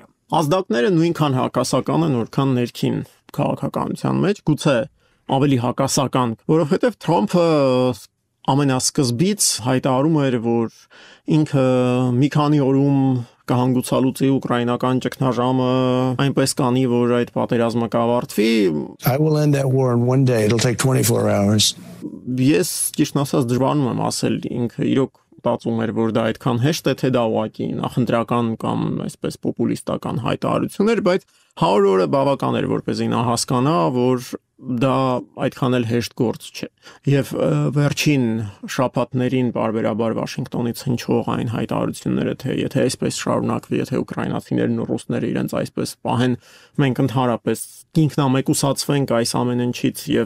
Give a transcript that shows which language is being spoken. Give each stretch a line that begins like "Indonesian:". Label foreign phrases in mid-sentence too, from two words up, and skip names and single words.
Armenian: Ազդակները նույնքան հակասական են, որքան ներքին քաղաքականության մեջ, գուցե ավելի հակասական, որովհետև Թրամփը ամենասկզբից հայտարարում էր, որ ինքը մի քանի օրում կհանգուցալուծի ուկրաինական ճգնաժամը, այնպես կանի, որ այդ պատերազմը կավարտվի։
English: I will end that war in one day. It'll take 24 hours.
Armenian: Ես ճիշտն ասած դժվարանում եմ ասել ինքը իրոք մտածում էր, որ դա այդքան հեշտ է, թե դա ուղղակի նախընտրական կամ այսպես պոպուլիստական հայտարարություն էր, բայց 100 օրը բավական էր, որպեսզի նա հասկանա, որ դա այդքան էլ հեշտ գործ չէ։ Եվ վերջին շաբաթներին բարբերաբար Վաշինգտոնից հնչող այն հայտարարությունները, թե եթե այսպես շարունակվի, եթե ուկրաինացիներն ու ռուսները իրենց այսպես պահեն, մենք ընդհանրապես ինքնամեկուսացվենք այս ամեն ինչից եւ